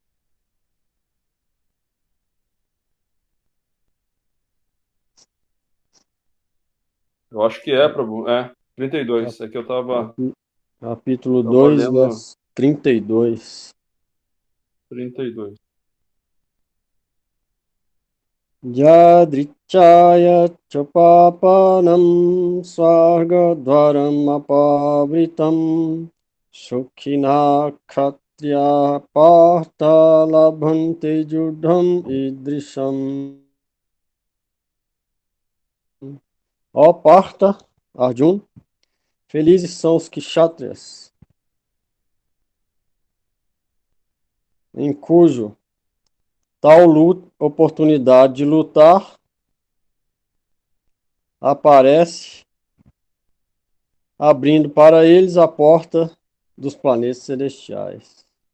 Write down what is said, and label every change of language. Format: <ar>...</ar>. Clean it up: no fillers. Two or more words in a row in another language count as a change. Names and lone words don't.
<pt>Eu acho que é, Prabhu. 32. É que eu tava Capítulo 2, lendo verso 32. 32.</pt> <sa>Yadrichaya chapapanam swargadvaram apavritam sukhina kshatriya partha labhante judham idrisham.</sa> <pt>Ó Partha, Arjuna, felizes são os kshatriyas, em cujo tal oportunidade de lutar aparece abrindo para eles a porta dos planetas celestiais.</pt>